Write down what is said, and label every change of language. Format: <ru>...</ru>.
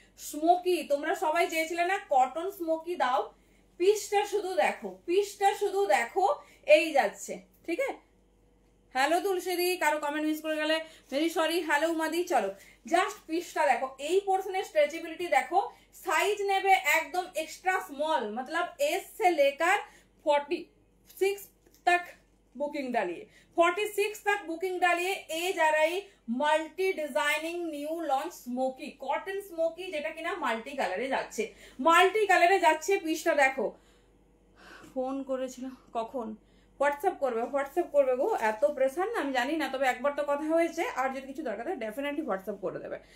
<bn>Smoky তোমরা সবাই চেয়েছিলে না কটন স্মোকি দাও, পিসটা শুধু দেখো, পিসটা শুধু দেখো, এই যাচ্ছে, ঠিক আছে? হ্যালো তুলসীদি, কারো কমেন্ট মিস করে গেলে ভেরি সরি। হ্যালো উমাদি, চলো জাস্ট পিসটা দেখো, এই পোর্শনের স্ট্রেচেবিলিটি দেখো। সাইজ নেবে একদম এক্সট্রা</bn> <hi>स्मॉल, मतलब एस से लेकर 46 तक बुकिंग डालिए, 46 तक बुकिंग डालिए। ए जा रही</hi> <bn>multi designing new launch smoky, cotton smoky, যেটা কিনা মাল্টি কালারে যাচ্ছে, মাল্টি কালারে যাচ্ছে। পিসটা দেখো। ফোন করেছিল কখন? হোয়াটসঅ্যাপ করবে, হোয়াটসঅ্যাপ করবে গো, এত প্রেসার না আমি জানি না, তবে একবার তো কথা হয়েছে, আর যদি কিছু দরকার হয় ডেফিনেটলি হোয়াটসঅ্যাপ করে দেবে।</bn>